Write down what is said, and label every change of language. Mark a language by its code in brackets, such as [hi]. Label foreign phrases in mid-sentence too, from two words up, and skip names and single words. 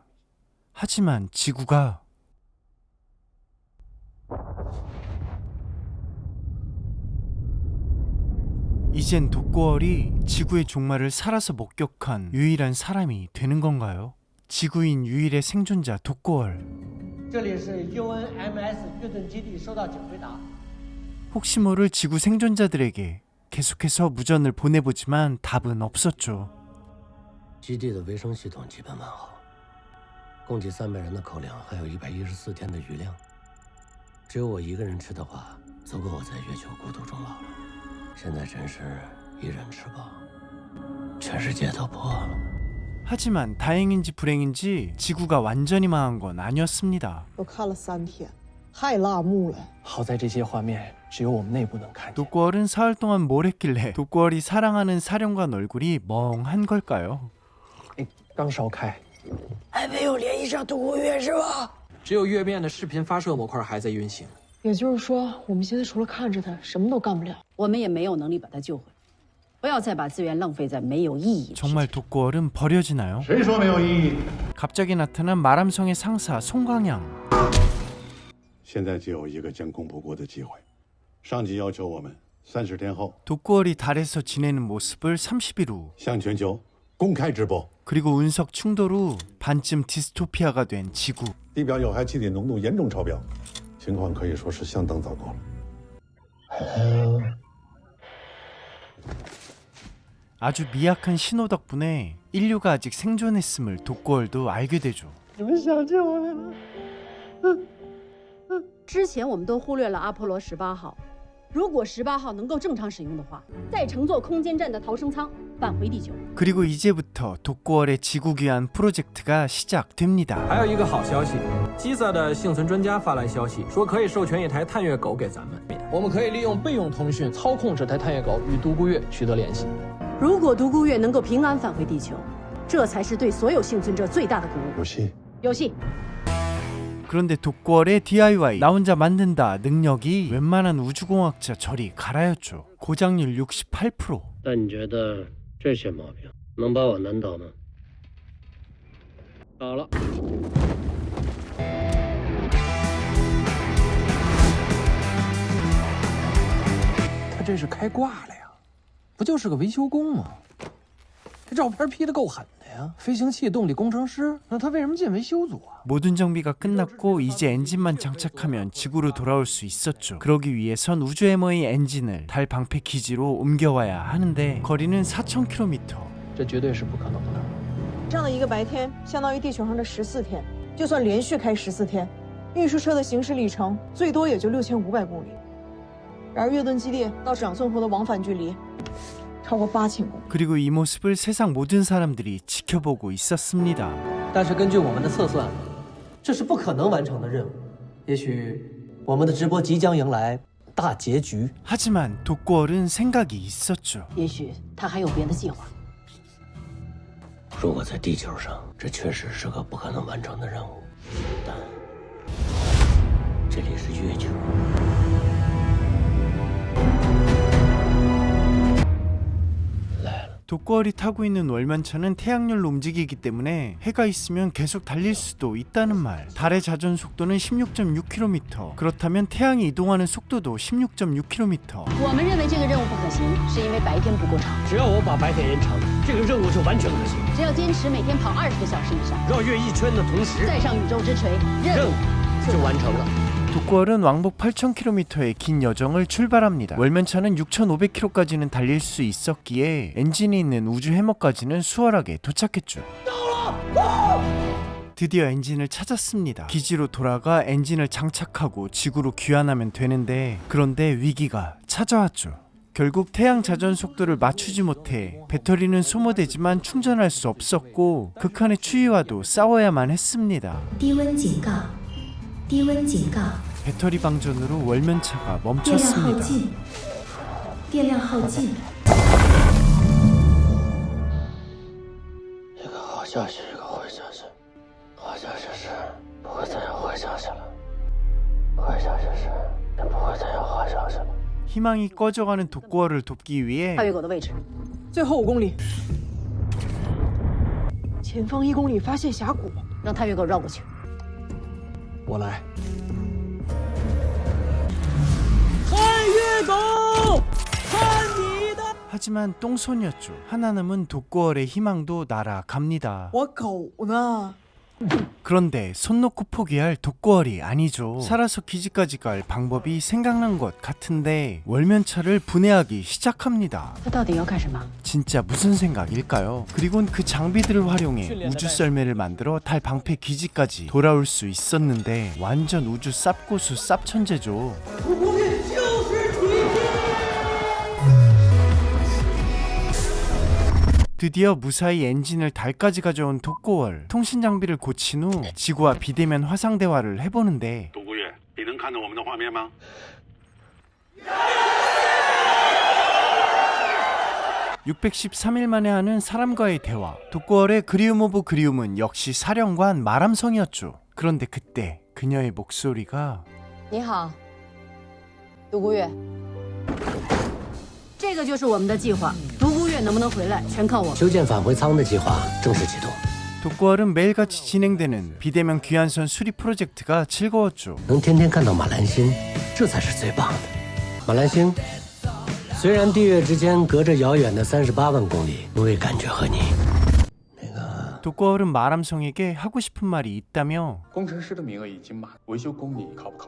[ko] 하지만 지구가 이젠 독고월이 지구의 종말을 살아서 목격한 유일한 사람이 되는 건가요? 지구인 유일의 생존자 독고월. [zh] 这里是 UNMS 月盾基地，收到请回答。 [ko] 혹시 모를 지구 생존자들에게 계속해서 무전을 보내보지만 답은 없었죠. [zh] 基地的维生系统基本完好，供给300人的口粮，还有114天的余粮。只有我一个人吃的话，足够我在月球孤独终老了。现在真是一人吃饱，全世界都破了。 [ko] 하지만 다행인지 불행인지 지구가 완전히 망한 건 아니었습니다. [zh] 都看了3天，太辣目了。好在这些画面只有我们内部能看见。 [ko] 독고월은 사흘 동안 뭘 했길래 독고월이 사랑하는 사령관 얼굴이 멍한 걸까요? [zh] 刚烧开，还没有联系上独孤月是吧？只有月面的视频发射模块还在运行。也就是说，我们现在除了看着他，什么都干不了。我们也没有能力把他救回来。不要再把资源浪费在没有意义的事情。 [ko] 정말 독고월은 버려지나요? [zh] 谁说没有意义？ [ko] 갑자기 나타난 마람성의 상사 송광양. [zh] 现在只有一个将功补过的机会，上级要求我们30天后 [ko] 독고월이 달에서 지내는 모습을 30일 후, [zh] 向全球公开直播。 [ko] 그리고 운석 충돌 후 반쯤 디스토피아가 된 지구. [zh] 地表有害气体浓度严重超标，情况可以说是相当糟糕了。 [ko] 아주 미약한 신호 덕분에 인류가 아직 생존했음을 독고월도 알게 되죠. [zh] 你们想救我来了？之前我们都忽略了阿波罗18号，如果18号能够正常使用的话，再乘坐空间站的逃生舱返回地球。 [ko] 그리고 이제부터 독고월의 지구 귀환 프로젝트가 시작됩니다. [zh] 还有一个好消息，基萨的幸存专家发来消息，说可以授权一台探月狗给咱们，我们可以利用备用通讯操控这台探月狗与独孤月取得联系。如果独孤月能够平安返回地球，这才是对所有幸存者最大的鼓舞。有戏。有戏。 [ko] 그런데 독고월의 DIY 나 혼자 만든다 능력이 웬만한 우주공학자 저리 갈아였죠. 고장률 68%. [zh] 但你觉得这些毛病能把我难倒吗？好了。他这是开挂了呀，不就是个维修工吗？这照片 P 得够狠的呀！飞行器动力工程师，那他为什么进维修组啊？ [ko] 모든 정비가 끝났고 이제 엔진만 장착하면 지구로 돌아올 수 있었죠. 그러기 위해선 우주해머의 엔진을 달 방패 기지로 옮겨와야 하는데 거리는 4,000km. [zh] 这绝对是不可能的。这样的一个白天，相当于地球上的14天。就算连续开14天，运输车的行驶里程最多也就6500公里。然而月盾基地到长村湖的往返距离超过8000公里。 [ko] 그리고 이 모습을 세상 모든 사람들이 지켜보고 있었습니다. [zh] 但是根据我们的测算，这是不可能完成的任务。也许我们的直播即将迎来大结局。 [ko] 하지만 독고월은 생각이 있었죠. [zh] 也许他还有别的计划。如果在地球上，这确实是个不可能完成的任务，但这里是月球。 [ko] 독고월이 타고 있는 월면차는 태양열로 움직이기 때문에 해가 있으면 계속 달릴 수도 있다는 말. 달의 자전 속도는 16.6km. 그렇다면 태양이 이동하는 속도도 16.6km. [zh] 我们认为这个任务不可行，是因为白天不够长。只要我把白天延长，这个任务就完全可行。只要坚持每天跑20个小时以上，绕月一圈的同时，再上宇宙之锤，任务就完成了。 [ko] 독고월은 왕복 8,000km의 긴 여정을 출발합니다. 월면차는 6,500km까지는 달릴 수 있었기에 엔진이 있는 우주 해머까지는 수월하게 도착했죠. 드디어 엔진을 찾았습니다. 기지로 돌아가 엔진을 장착하고 지구로 귀환하면 되는데 그런데 위기가 찾아왔죠. 결국 태양 자전 속도를 맞추지 못해 배터리는 소모되지만 충전할 수 없었고 극한의 추위와도 싸워야만 했습니다. [zh] 低温警告，低温警告， [ko] 배터리 방전으로 월면차가 [zh] 电量耗 [ko] 멈췄습니다. [zh] 尽，电量耗尽。一个好消息，一个坏消息。好消息是不会再有坏 [ko] 희망이 꺼져가는 독고어를 돕기 위해 [zh] 大越狗的位置，最后5公里，前方1公里发现峡谷，让太越狗绕过去。我来。 [ko] 하지만 똥손이었죠. 하나 남은 독고얼의 희망도 날아갑니다. [zh] 我狗呢？ [ko] 그런데 손 놓고 포기할 독고얼이 아니죠. 살아서 기지까지 갈 방법이 생각난 것 같은데 월면차를 분해하기 시작합니다. [zh] 他到底要干什么？ [ko] 진짜 무슨 생각일까요? 그리곤 그 장비들을 활용해 우주 썰매를 만들어 달 방패 기지까지 돌아올 수 있었는데 완전 우주 쌉고수 쌉천재죠. 드디어 무사히 엔진을 달까지 가져온 독고월. 통신 장비를 고친 후 지구와 비대면 화상 대화를 해보는데 [zh] 独孤月，你能看到我们的画面吗？ [ko] 613일 만에 하는 사람과의 대화. 독고월의 그리움 오브 그리움은 역시 사령관 마람성이었죠. 그런데 그때 그녀의 목소리가 [zh] 你好，独孤月。这个就是我们的计划，独孤月能不能回来，全靠我。修建返回舱的计划正式启动。 [ko] 독고월은 매일같이 진행되는 비대면 귀환선 수리 프로젝트가 즐거웠죠. [zh] 能天天看到马兰星，这才是最棒的。马兰星，虽然地月之间隔着遥远的38万公里，我也感觉和你。 [ko] 독고월은 마람성에게 하고 싶은 말이 있다며 [zh] 工程师的名额已经满，维修工你考不考虑？